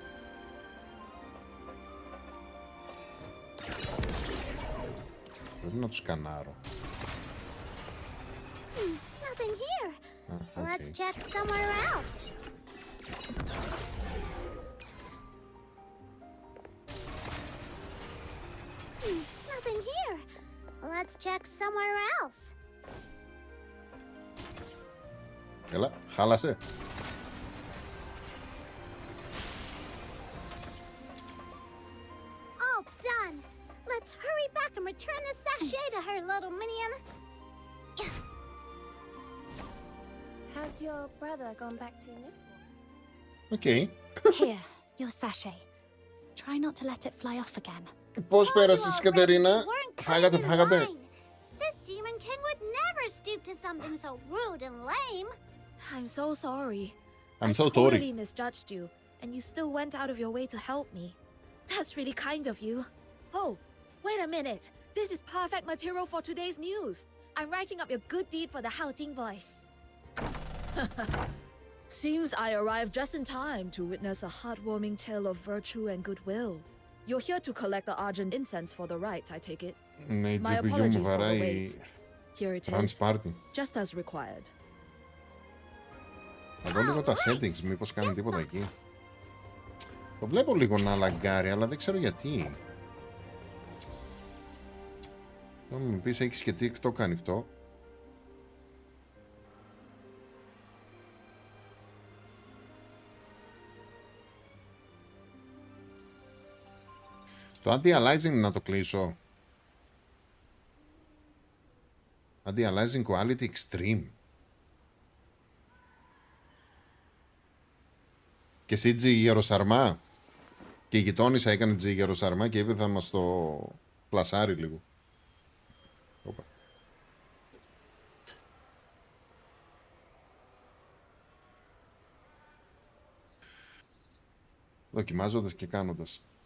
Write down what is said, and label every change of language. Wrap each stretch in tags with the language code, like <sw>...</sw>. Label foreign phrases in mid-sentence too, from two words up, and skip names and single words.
<el>Πρέπει να τους σκανάρω.</el> <en>Nothing here. Let's check somewhere else. Nothing here. Let's check somewhere else.</en> <el>Έλα, χάλασε.</el> <en>All done. Let's hurry back and return the sachet to her, little minion. Has your brother gone back to Mistborn? Okay. Here, your sachet. Try not to let it fly off again.</en> <el>Πώς πέρασες, Κατερίνα? Φάγατε.</el> <en>This demon king would never stoop to something so rude and lame. I'm so sorry. I'm so totally sorry. misjudged you, and you still went out of your way to help me. That's really kind of you. Oh, wait a minute. This is perfect material for today's news. I'm writing up your good deed for the Haojing voice. Seems I arrived just in time to witness a heartwarming tale of virtue and goodwill. You're here to collect the Argent incense for the rite, I take it. My apologies for the wait. Here it is, just as required.</en> <el>Να δω λίγο τα settings, μήπως κάνει τίποτα εκεί. Το βλέπω λίγο να λαγκάρει, αλλά δεν ξέρω γιατί. Να μου πεις, έχεις και TikTok ανοιχτό. Το anti-aliasing να το κλείσω.</el> <en>Anti-aliasing quality extreme.</en> <el>Και εσύ τζιγεροσαρμά. Και η γειτόνισσα έκανε τζιγεροσαρμά και είπε θα μας το πλασάρει λίγο. Οπα. Δοκιμάζοντας και κάνοντας.</el>